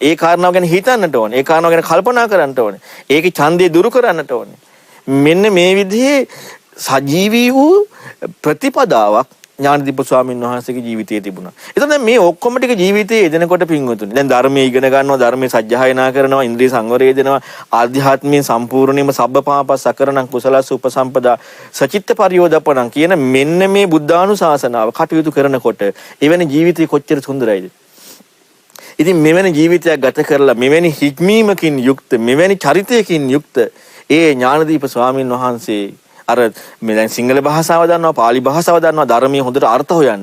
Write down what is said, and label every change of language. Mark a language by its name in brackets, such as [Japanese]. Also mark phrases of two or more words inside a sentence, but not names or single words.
[Sinhala] ඒ කාරණාව ගැන හිතන්නට ඕනේ. ඒ කාරණාව ගැන කල්පනා කරන්නට ඕනේ. ඒකේ ඡන්දය දුරු කරන්නට ඕනේ. මෙන්න මේ විදිහේ සජීවී වූ ප්‍රතිපදාවක් ඥානදීප ස්වාමීන් වහන්සේගේ ජීවිතයේ තිබුණා. එතකොට දැන් මේ ඔක්කොම ටික ජීවිතයේ යෙදෙනකොට පින්වතුනි. දැන් ධර්මයේ ඉගෙන ගන්නවා, ධර්මයේ සජ්ජායනා කරනවා, ඉන්ද්‍රිය සංවරය දෙනවා, ආධ්‍යාත්මයෙන් සම්පූර්ණයෙන්ම [Pali] සබ්බපාපස් සකරණං කුසලස්ස උපසම්පදා සචිත්ත පරියෝදපණං [Sinhala] කියන මෙන්න මේ බුද්ධානුශාසනාව කටයුතු කරනකොට එවැනි ජීවිතය කොච්චර සුන්දරයිද? ඉතින් මෙවැනි ජීවිතයක් ගත කරලා මෙවැනි හික්මීමකින් යුක්ත, මෙවැනි චරිතයකින් යුක්ත ඒ ඥානදීප ස්වාමීන් වහන්සේ අර මේ දැන් සිංහල භාෂාව දන්නවා, පාලි භාෂාව දන්නවා, ධර්මයේ හොඳට අර්ථ හොයන්න.